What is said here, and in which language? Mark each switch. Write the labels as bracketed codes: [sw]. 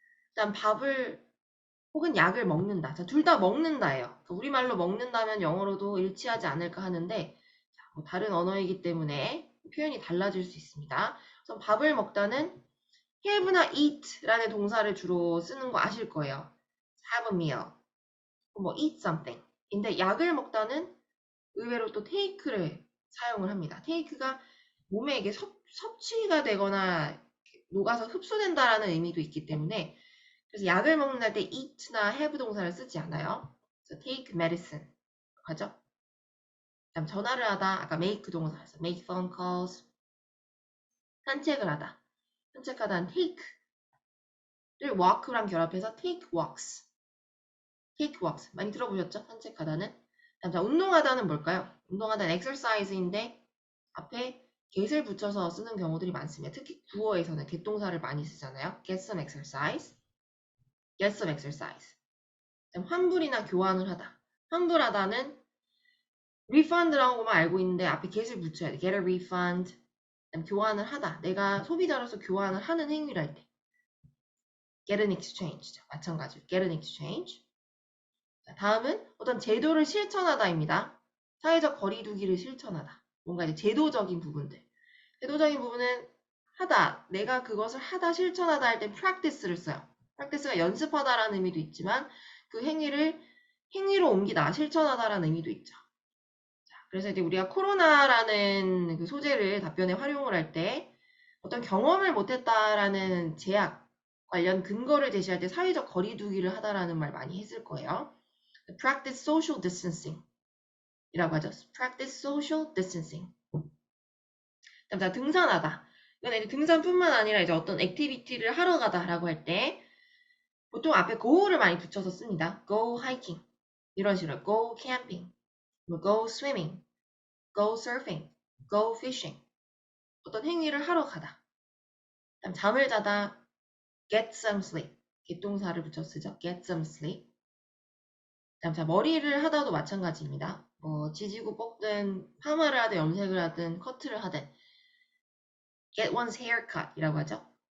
[ko] 그다음 밥을 혹은 약을 먹는다. 자, 둘 다 먹는다예요. 그러니까 우리말로 먹는다면 영어로도 일치하지 않을까 하는데 자, 뭐 다른 언어이기 때문에 표현이 달라질 수 있습니다. 그래서 밥을 먹다는 have나 eat라는 동사를 주로 쓰는 거 아실 거예요. [en] have a meal, 뭐 eat something. [ko] 근데 약을 먹다는 의외로 또 take를 사용을 합니다. take가 몸에 이게 섭취가 되거나 녹아서 흡수된다라는 의미도 있기 때문에 그래서 약을 먹는다 때 eat나 have 동사를 쓰지 않아요. 그래서 [en] take medicine [ko] 하죠. 그다음 전화를 하다 아까 make 동사에서 [en] make phone calls. [ko] 산책을 하다. 산책하다는 take를 walk랑 결합해서 [en] take walks. take walks [ko] 많이 들어보셨죠? 산책하다는. 자, 운동하다는 뭘까요? 운동하다는 exercise인데 앞에 get을 붙여서 쓰는 경우들이 많습니다. 특히 구어에서는 get 동사를 많이 쓰잖아요. [en] get some exercise, get some exercise. [ko] 환불이나 교환을 하다. 환불하다는 refund라고만 알고 있는데 앞에 get을 붙여야 돼. [en] get a refund. [ko] 교환을 하다. 내가 소비자로서 교환을 하는 행위를 할 때. [en] get an exchange죠. [ko] 마찬가지로 [en] get an exchange. [ko] 자, 다음은 어떤 제도를 실천하다입니다. 사회적 거리두기를 실천하다. 뭔가 이제 제도적인 부분들. 제도적인 부분은 하다. 내가 그것을 하다, 실천하다 할 때 practice를 써요. practice가 연습하다라는 의미도 있지만 그 행위를 행위로 옮기다, 실천하다라는 의미도 있죠. 자, 그래서 이제 우리가 코로나라는 그 소재를 답변에 활용을 할 때 어떤 경험을 못했다라는 제약 관련 근거를 제시할 때 사회적 거리두기를 하다라는 말 많이 했을 거예요. [en] Practice social distancing [ko] 이라고 하죠. [en] Practice social distancing. [ko] 자, 등산하다. 이건 이제 등산뿐만 아니라 이제 어떤 액티비티를 하러 가다라고 할 때 보통 앞에 go를 많이 붙여서 씁니다. [en] Go hiking [ko] 이런 식으로 [en] go camping, go swimming, go surfing, go fishing. [ko] 어떤 행위를 하러 가다. 그다음 잠을 자다 [en] get some sleep. [ko] 겟동사를 붙여 쓰죠. [en] get some sleep. [ko] 그다음 자 머리를 하다도 마찬가지입니다. 뭐 지지고 볶든 파마를 하든 염색을 하든 커트를 하든 [en] get one's haircut [ko] 이라고 하죠.